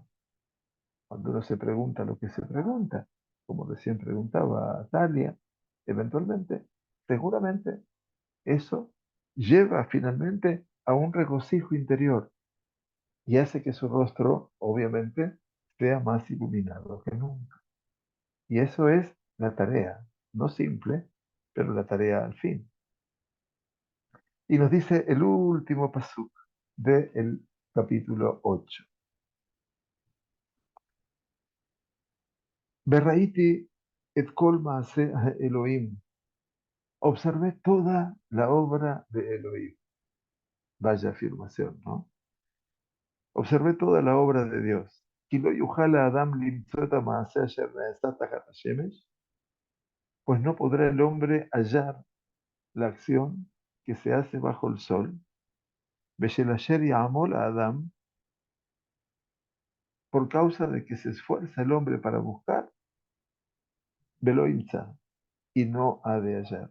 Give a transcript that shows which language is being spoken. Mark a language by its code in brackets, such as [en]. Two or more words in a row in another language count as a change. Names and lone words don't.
[es] Cuando uno se pregunta lo que se pregunta, como recién preguntaba Talia, eventualmente, seguramente eso lleva finalmente a un regocijo interior y hace que su rostro, obviamente, sea más iluminado que nunca. Y eso es la tarea, no simple, pero la tarea al fin. Y nos dice el último pasuk del capítulo 8. [he] וראיתי את כל מעשה אלהים. [es] Observé toda la obra de Elohim. Vaya afirmación, ¿no? Observé toda la obra de Dios. [he] כי לא יוכל אדם למצוא המעשה אשר נעשה תחת השמש, [es] pues no podrá el hombre hallar la acción que se hace bajo el sol. [he] בשל אשר יעמל האדם, [es] por causa de que se esfuerza el hombre para buscar, [he] ולא ימצא, [es] y no ha de hallar.